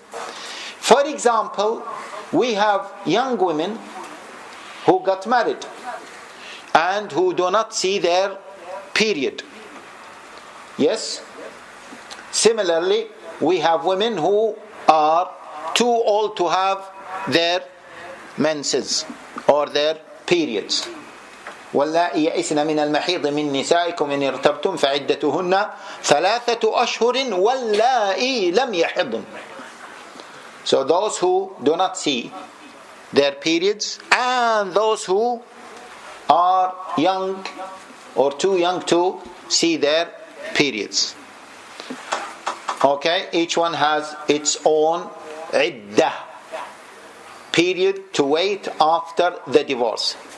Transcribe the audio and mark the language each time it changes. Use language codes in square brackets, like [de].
[en] For example, we have young women who got married and who do not see their period. Yes? Similarly, we have women who are too old to have their menses or their periods. [ar] واللائي يئسن من المحيض من نسائكم إن ارتبتم فعدتهن 3 أشهر واللائي لم يحضن. [en] So those who do not see their periods and those who are young or too young to see their periods. Okay, each one has its own iddah, period to wait after the divorce.